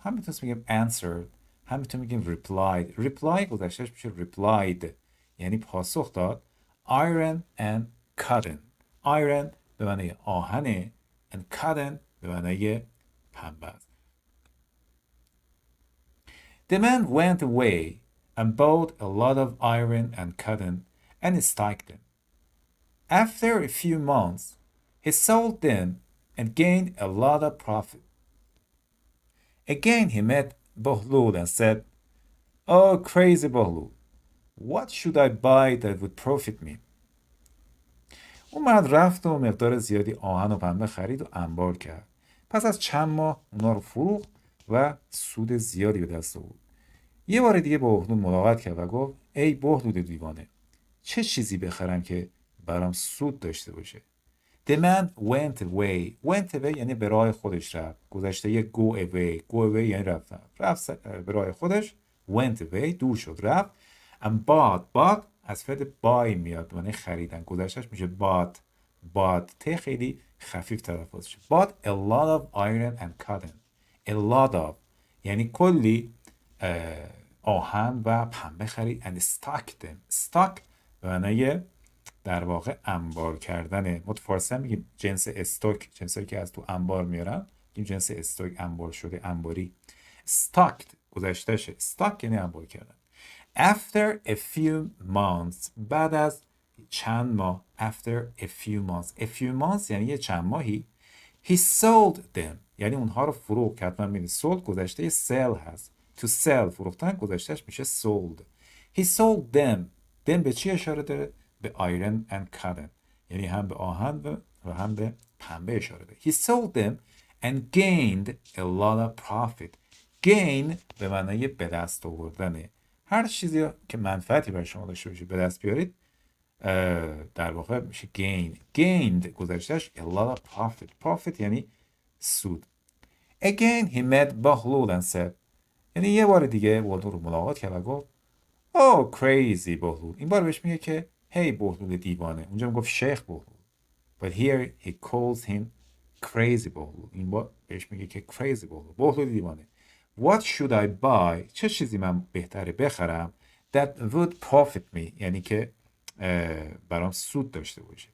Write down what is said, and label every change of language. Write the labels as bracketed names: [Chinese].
[Persian] هم میتونیم بگیم answered، هم میتونیم بگیم reply گذشتهش میشه replied یعنی پاسخ داد. [English] iron and cotton. [Persian] iron به معنی آهنه [English] and cotton [Persian] به معنی پنبه است. [English] The man went away and bought a lot of iron and cotton and stacked them. After a few months, he sold them and gained a lot of profit. Again he met Behloul and said, Oh, crazy Behloul, what should I buy that would profit me? [Persian] اون مرد رفت و مقدار زیادی آهن و پنبه خرید و انبار کرد. پس از چند ماه اونا رو فروخت و سود زیادی به دست آورد. یه بار دیگه با بهلول ملاقات کرد و گفت ای بهلول دیوانه، چه چیزی بخرم که برام سود داشته باشه. [English] The man went away [Persian] یعنی به راه خودش رفت. گذشته یه go away یعنی رفت به راه خودش. [English] went away [Persian] دور شد، رفت. [English] and bought [Persian] از فعل buy میاد یعنی خریدن. گذشتهش میشه bought ته خیلی خفیف تلفظ شد. [English] bought a lot of iron and cotton. a lot of [Persian] یعنی کلی آهن و پنبه خرید. [English] and stacked them. [Persian] stock به معنی در واقع انبار کردنه. ما تو فارسی هم میگیم جنس استوک، جنسایی که از تو انبار میارن، این جنس استوک، انبار شده، انباری. stocked گذشتهشه. stock یعنی انبار کردن. [English] After a few months [Persian] بعد از چند ماه. [English] after a few months [Persian] یعنی یه چند ماهی. [English] he sold them [Persian] یعنی اونها رو فروخت. که حتما میدونی sold گذشته sell هست. [English] to sell [Persian] فروختن، گذشتهش میشه sold. [English] he sold them [Persian] به چی اشاره داره؟ به [English] iron and cotton [Persian] یعنی هم به آهن و هم به پنبه اشاره داره. [English] he sold them and gained a lot of profit. [Persian] gain به معنی به دست آوردنه. هر چیزی که منفعتی برای شما داشته باشه به دست بیارید در واقع میشه gained گذشتهش [English] a lot of profit [Persian] یعنی سود. [English] Again he met [Persian] بهلول [English] and said [Persian] یعنی یه بار دیگه بهلول رو ملاقات کرد و گفت [English] Oh crazy [Persian] بهلول. این بار بهش میگه که هی بهلول دیوانه. اونجا میگفت شیخ بهلول. [English] But here he calls him crazy بهلول. [Persian] این بار بهش میگه که crazy بهلول دیوانه. [English] What should I buy؟ [Persian] چه چیزی من بهتره بخرم [English] that would profit me [Persian] یعنی که برام سود داشته باشه.